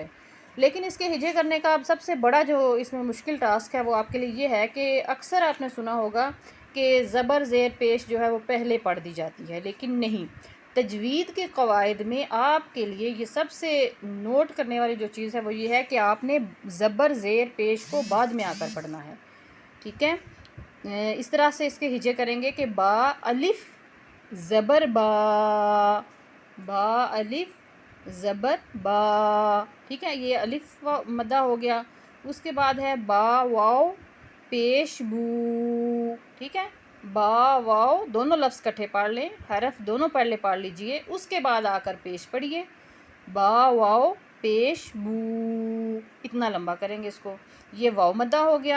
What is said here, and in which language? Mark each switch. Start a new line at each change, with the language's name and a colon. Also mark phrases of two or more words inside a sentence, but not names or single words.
Urdu: لیکن اس کے ہجے کرنے کا اب سب سے بڑا جو اس میں مشکل ٹاسک ہے وہ آپ کے لیے یہ ہے کہ اکثر آپ نے سنا ہوگا کہ زبر زیر پیش جو ہے وہ پہلے پڑھ دی جاتی ہے، لیکن نہیں۔ تجوید کے قواعد میں آپ کے لیے یہ سب سے نوٹ کرنے والی جو چیز ہے وہ یہ ہے کہ آپ نے زبر زیر پیش کو بعد میں آ کر پڑھنا ہے، ٹھیک ہے۔ اس طرح سے اس کے ہجے کریں گے کہ با الف زبر با، با الف زبر با، ٹھیک ہے، یہ الف مدہ ہو گیا۔ اس کے بعد ہے با واو پیش بو، ٹھیک ہے۔ با واو دونوں لفظ کٹھے پڑھ لیں، حرف دونوں پہلے پڑھ لیجئے، اس کے بعد آ کر پیش پڑھیے، با واو پیش بو، اتنا لمبا کریں گے اس کو، یہ واو مدہ ہو گیا۔